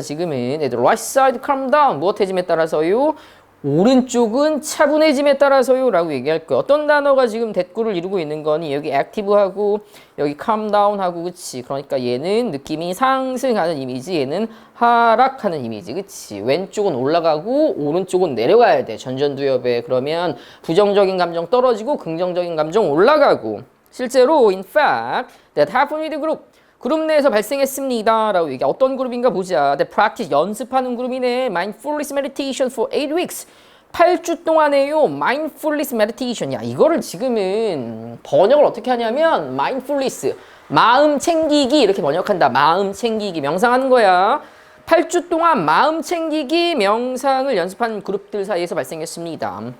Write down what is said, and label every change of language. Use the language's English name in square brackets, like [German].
[English] 지금은 the right side calm down, [Korean] 무엇해짐에 따라서요. 오른쪽은 차분해짐에 따라서요 라고 얘기할 거예요. 어떤 단어가 지금 대꾸를 이루고 있는 거니 여기 액티브하고 여기 calm down하고 그치. 그러니까 얘는 느낌이 상승하는 이미지, 얘는 하락하는 이미지, 그치. 왼쪽은 올라가고 오른쪽은 내려가야 돼. 전전두엽에. 그러면 부정적인 감정 떨어지고 긍정적인 감정 올라가고. [English] 실제로 in fact that happened with the group, [Korean] 그룹 내에서 발생했습니다. 라고 얘기해. 어떤 그룹인가 보자. The practice, 연습하는 그룹이네. [English] Mindfulness meditation for 8 weeks. [Korean] 8주 동안에요. Mindfulness meditation. 야, 이거를 지금은 번역을 어떻게 하냐면 Mindfulness, 마음 챙기기 이렇게 번역한다. 마음 챙기기, 명상하는 거야. 8주 동안 마음 챙기기 명상을 연습한 그룹들 사이에서 발생했습니다.